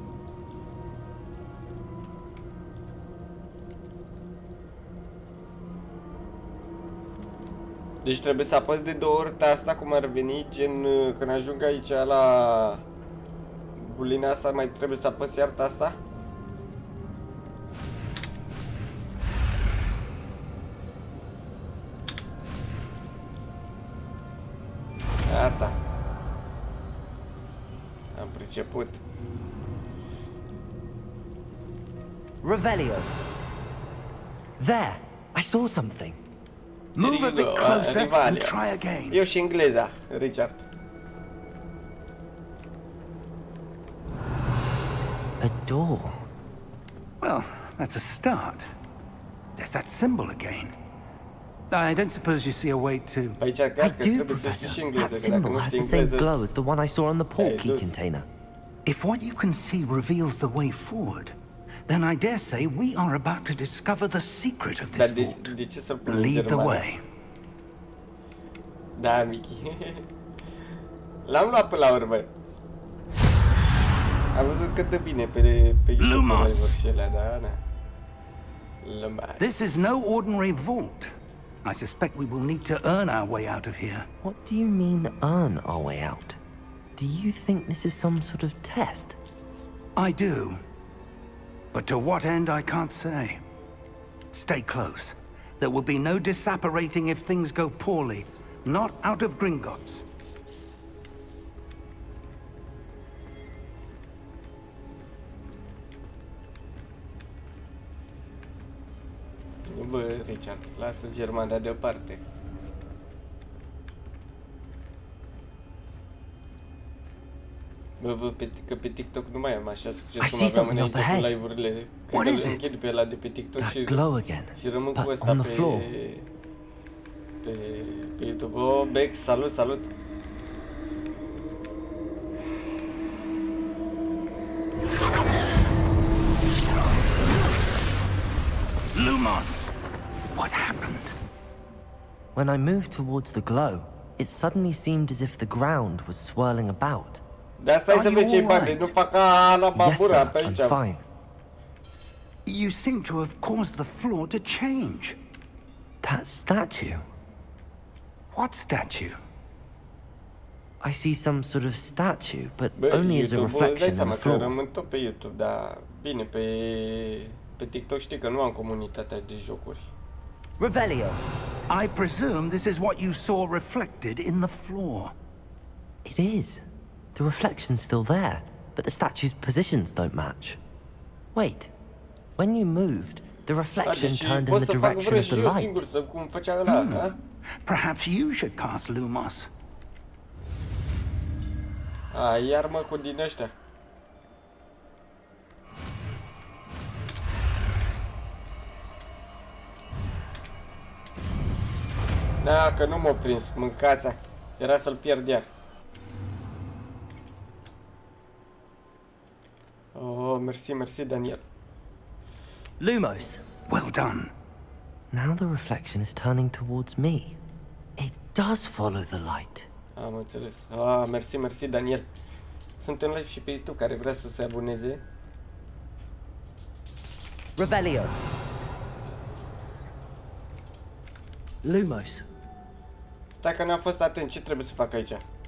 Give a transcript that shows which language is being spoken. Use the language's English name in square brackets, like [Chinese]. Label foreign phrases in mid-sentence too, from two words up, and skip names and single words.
[Romanian] Deci trebuie să apăs de 2 ori asta cum ar veni, gen când ajung aici la bulina asta mai trebuie să apăs iar asta? Gata. Am priceput. [English] Revelio. There, I saw something. Move a bit closer and Rivalio. try again. [Romanian] Eu și engleza, Richard. [English] A door. Well, that's a start. There's that symbol again. I don't suppose you see a way to... [Romanian] Aici chiar [English] I [Romanian] că [English] do, [Romanian] trebuie să [English] Professor. [Romanian] știi și [English] That [Romanian] engleză, că dacă [English] symbol [Romanian] nu [English] has [Romanian] știi [English] the same [Romanian] engleză... [English] glow as the one I saw on the port Hey, key [Romanian] dus. [English] container. If what you can see reveals the way forward, then I dare say we are about to discover the secret of [Romanian] Dar [English] this vault. [Romanian] de ce să pun în [English] Lead the [Romanian] germană? [English] way. [Romanian] Da, Michi. L-am luat până la urmă. Am văzut cât de bine pe YouTube Lumos. și alea, da, da. Lumos. [English] This is no ordinary vault. I suspect we will need to earn our way out of here. What do you mean, earn our way out? Do you think this is some sort of test? I do. But to what end, I can't say. Stay close. There will be no disapparating if things go poorly. Not out of Gringotts. [Romanian] Bă, Richard, lasă Germania deoparte. Bă, că pe TikTok nu mai am așa succes cum aveam înainte cu live-urile. Cred că închid pe ăla de pe TikTok și rămân cu ăsta pe YouTube. Oh, Bex, salut, salut! Lumos! [English] What happened? When I moved towards the glow, it suddenly seemed as if the ground was swirling about. [Romanian] De asta să vezi ce-i bate, nu fac ca la babura pe [English] I'm [Romanian] aici. [English] fine. You seem to have caused the floor to change. That statue. What statue? I see some sort of statue, but [Romanian] Bă, [English] only as a [Romanian] YouTube-ul îți dai [English] reflection in [Romanian] seama [English] the [Romanian] că [English] floor. [Romanian] rămân tot pe YouTube, dar bine, pe TikTok știi că nu am comunitatea de jocuri. [English] Revelio. I presume this is what you saw reflected in the floor. It is. The reflection's still there, but the statue's positions don't match. Wait. When you moved, the reflection turned in the direction of the light. [Romanian] Cum făcea ăla, ha? [English] Perhaps you should cast Lumos. [Romanian] Iar mă cu din ăștia. Da, că nu m-a prins, mâncața. Era să-l pierd iar. Oh, mersi, Daniel. [English] Lumos. Well done. Now the reflection is turning towards me. It does follow the light. [Romanian] Am înțeles. Mersi, Daniel. Suntem live și pe YouTube, care vrea să se aboneze. Revelio. Lumos. Stai că n-am fost atent, ce trebuie să fac aici?